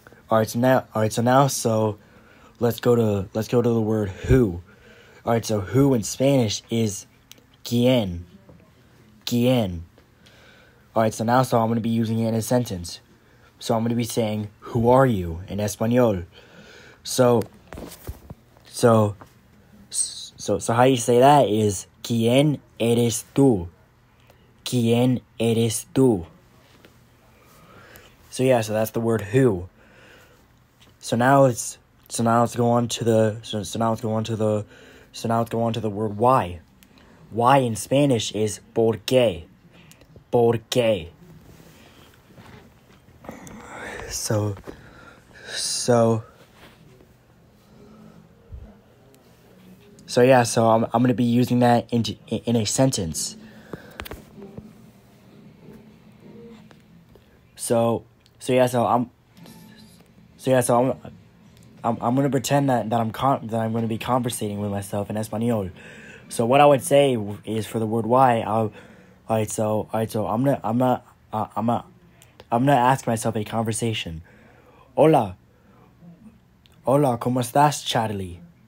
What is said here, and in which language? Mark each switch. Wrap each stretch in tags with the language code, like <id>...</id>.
<en>Alright, so now let's go to the word who. Alright, so who in Spanish is</en> <es>¿Quién? ¿Quién?</es> <en>Alright, so I'm gonna be using it in a sentence. So I'm gonna be saying, who are you in Espanol? So how you say that is</en> <es>¿Quién eres tú? ¿Quién eres tú?</es> <en>So that's the word who. So now let's go on to the word why. Why in Spanish is</en> <es>¿por qué? ¿Por qué?</es> <en>So I'm going to be using that in a sentence. I'm going to pretend that I'm going to be conversating with myself in Espanol. So what I would say is for the word why, I'm gonna ask myself a conversation.</en> <es>Hola, ¿cómo estás, Charlie?</es>